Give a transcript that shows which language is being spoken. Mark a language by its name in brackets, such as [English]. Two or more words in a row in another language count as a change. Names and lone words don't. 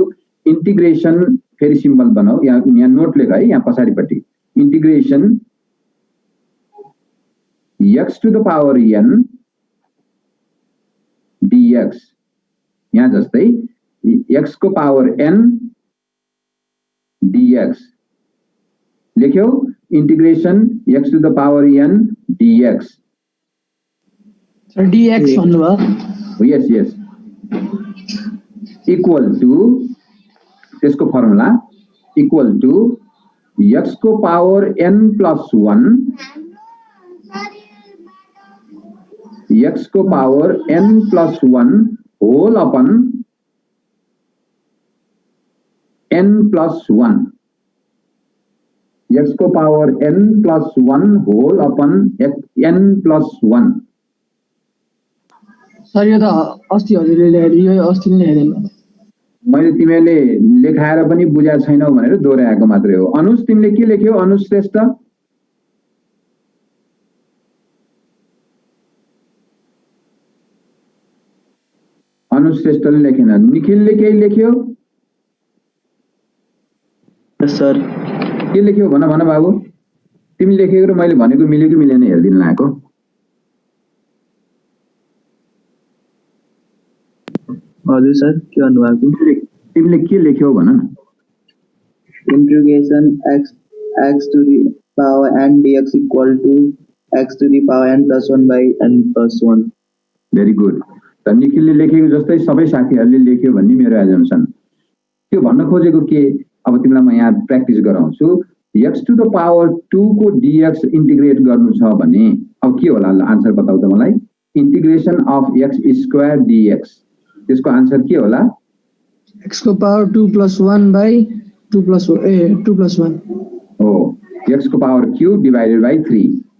[Nepali] इन्टिग्रेसन फेरि सिम्बल बनाऊ, यहाँ नोट लेख है, यहाँ पछाडिपट्टि [English] integration x to the power n dx, [Nepali] यहाँ जस्तै x को पावर n dx लेख्यौ। [English] integration x to the power n dx. [Nepali] dx भन्नुभयो? [English] yes equal to, त्यसको formula equal to x को power n plus 1, x को power n plus 1 whole upon n plus 1, x को power n plus 1 whole upon n plus 1। [Nepali] सर यो त अस्ति हजुरले ल्याएर, यो अस्ति नै ल्याइदिनु। मैले तिमीले लेखाएर पनि बुझा छैनौ भनेर दोहोऱ्याएको मात्रै हो। अनुज तिमीले के लेख्यौ? अनुज श्रेष्ठ अनुज श्रेष्ठले लेखेन। निखिलले केही लेख्यो? सर के लेख्यौ भन भन बाबु। तिमी लेखेको र मैले भनेको मिल्यो कि मिलेन हेर्दिन लागेको। हजुर सर के भन्नुभएको? तिमीले के लेख्यौ भन न। [English] इंटीग्रेशन x to the power n dx equal to x to the power n plus 1 by n plus 1. very good. [Nepali] त निखिलले लेखेको जस्तै सबै साथीहरूले लेख्यो भन्ने मेरो एजम्पसन। त्यो भन्न खोजेको के, अब तिमीलाई म यहाँ प्र्याक्टिस गराउँछु। [English] x to the power 2 [Nepali] को dx इन्टिग्रेट गर्नु छ भने अब के होला? आन्सर बताऊ त मलाई। [English] integration of x square dx, [Nepali] त्यसको आन्सर के होला? [English] x को पावर 2 plus 1 by 2 plus 1 [Nepali] हो, x को [English] power cube divided by 3.